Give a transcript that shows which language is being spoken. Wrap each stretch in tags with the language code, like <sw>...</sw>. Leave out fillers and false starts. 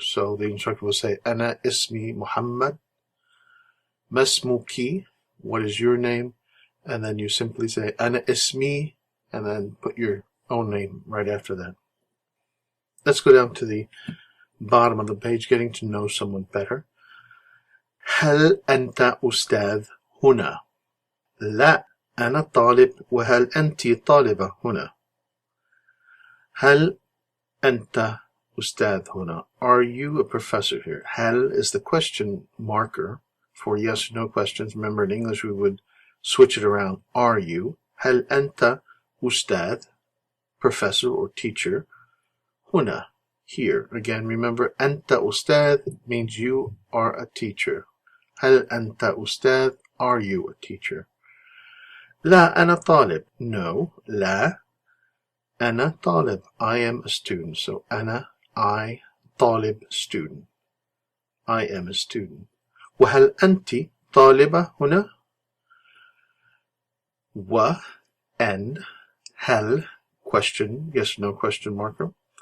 <en>So the instructor will say,</en> <ar>Ana ismi Muhammad, masmuki,</ar> <en>what is your name? And then you simply say, Ana ismi, and then put your own name right after that. Let's go down to the bottom of the page, getting to know someone better.</en> <ar>هل أنت أستاذ هنا؟ لا أنا طالب. وهل أنت طالبة هنا؟ هل أنت أستاذ هنا?</ar> <en>Are you a professor here? هل is the question marker for yes or no questions. Remember, in English we would switch it around. Are you?</en> <ar>هل أنت أستاذ,</ar> <en>professor or teacher, هنا, here. Again, remember,</en> <ar>أنت أستاذ</ar> <en>means you are a teacher.</en> <ar>هل أنت أستاذ?</ar> <en>Are you a teacher?</en> <ar>لا أنا طالب. No, لا أنا طالب.</ar> <en>I am a student. So أنا, I, طالب, student. I am a student.</en> <ar>وهل أنت طالبة هنا؟ و, and, هل,</ar> <en>question, yes, no question marker.</en>